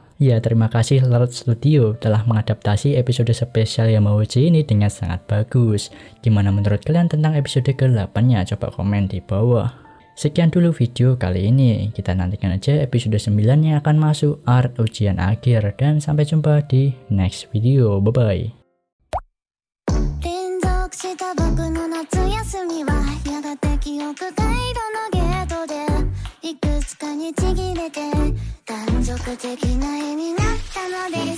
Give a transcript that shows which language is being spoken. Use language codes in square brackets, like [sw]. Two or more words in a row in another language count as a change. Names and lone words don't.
[id] Ya, terima kasih Lord Studio telah mengadaptasi episode spesial Yamauchi ini dengan sangat bagus. Gimana menurut kalian tentang episode ke-8-nya? Coba komen di bawah. Sekian dulu video kali ini. Kita nantikan aja episode 9 yang akan masuk art ujian akhir. Dan sampai jumpa di [en] next video. [id] Bye-bye. [ja] した僕の夏休みはやがて記憶回路のゲートでいくつかにちぎれて断続的な絵になったのです